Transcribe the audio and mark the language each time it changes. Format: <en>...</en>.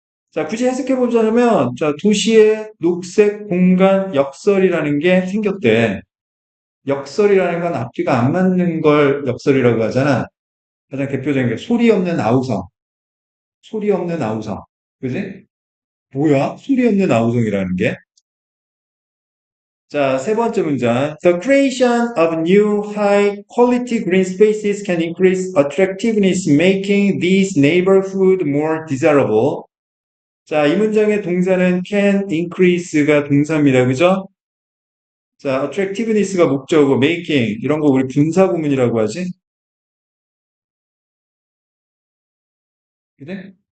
<ko>자, 굳이 해석해 보자면, 자, 도시의 녹색 공간 역설이라는 게 생겼대. 역설이라는 건 앞뒤가 안 맞는 걸 역설이라고 하잖아. 가장 대표적인 게 소리 없는 아우성. 소리 없는 아우성. 그지? 뭐야? 소리 없는 아우성이라는 게? 자, 세 번째 문장.</ko> <en>The creation of new high quality green spaces can increase attractiveness, making these neighborhood more desirable.</en> <ko>자, 이 문장의 동사는 can increase가 동사입니다. 그죠? 자, attractiveness가 목적어고 making 이런 거 우리 분사 구문이라고 하지? 그래?</ko>